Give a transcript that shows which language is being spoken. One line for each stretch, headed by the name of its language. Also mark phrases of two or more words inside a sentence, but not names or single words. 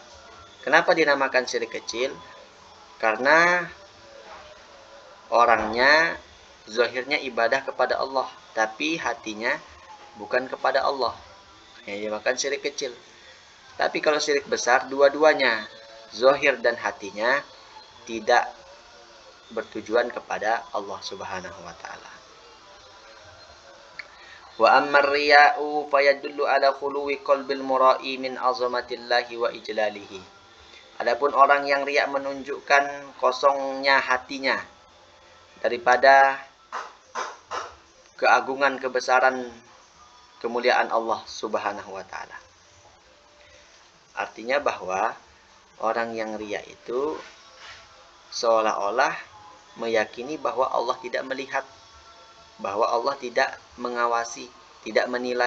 Indonesian: Kenapa dinamakan syirik kecil? Karena orangnya zahirnya ibadah kepada Allah, tapi hatinya bukan kepada Allah. Yang dinamakan syirik kecil. Tapi kalau syirik besar, dua-duanya, zahir dan hatinya, tidak bertujuan kepada Allah
Arabic: سبحانه وتعالى. وأما الرياء فيدل على خلو قلب المرائي من عظمة الله وإجلاله.
Indonesian: Adapun orang yang riya menunjukkan kosongnya hatinya daripada keagungan, kebesaran, kemuliaan Allah
Arabic: سبحانه وتعالى.
Indonesian: Artinya bahwa orang yang riya itu seolah-olah meyakini bahwa Allah tidak melihat, bahwa Allah tidak mengawasi, tidak menilai.